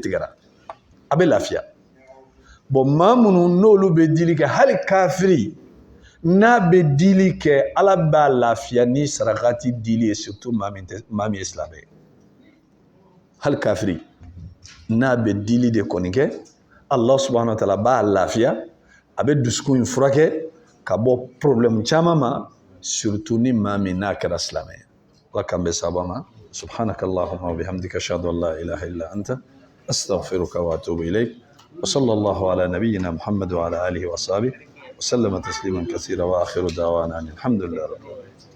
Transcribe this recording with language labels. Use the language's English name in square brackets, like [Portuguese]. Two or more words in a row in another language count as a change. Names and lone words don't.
[Bambara] tigɛra a bɛ lafiya bon maa minnu n'olu bɛ dili kɛ hali kafiri n'a bɛ dili kɛ Ala b'a lafiya ni sarakati dili ye surtout maa min ye silamɛ ye hali kafiri n'a bɛ dili de kɔni kɛ [Arabic] الله سبحانه وتعالى [Bambara] b'a lafiya a bɛ dusukun in furakɛ ka bɔ problème caman ma surtout ni maa min n'a kɛra silamɛ ye Ala k'an bɛ sababa ma [Arabic] سبحانك اللهم وبحمدك أشهد أن لا إله إلا أنت أستغفرك وأتوب إليك وصلى الله على نبينا محمد وعلى آله وصحبه وسلم تسليما كثيرا وآخر دعوانا الحمد لله.